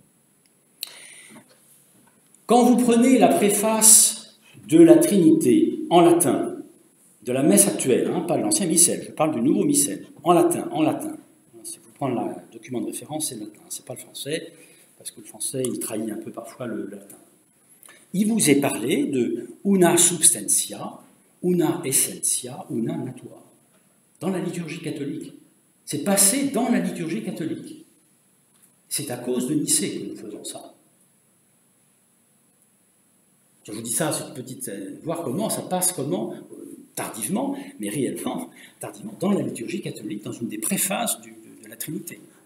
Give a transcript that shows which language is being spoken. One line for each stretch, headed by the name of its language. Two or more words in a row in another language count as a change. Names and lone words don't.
French: Quand vous prenez la préface de la Trinité en latin, de la messe actuelle, pas de l'ancien missel, je parle du nouveau missel, en latin. Si vous prenez le document de référence, c'est le latin, c'est pas le français, parce que le français, il trahit un peu parfois le latin. Il vous est parlé de
Latin: una substantia, una essentia, una natura.
French: Dans la liturgie catholique. C'est passé dans la liturgie catholique. C'est à cause de Nicée que nous faisons ça. Je vous dis ça, c'est une petite... voir comment ça passe, tardivement, mais réellement, tardivement, dans la liturgie catholique, dans une des préfaces de la Trinité.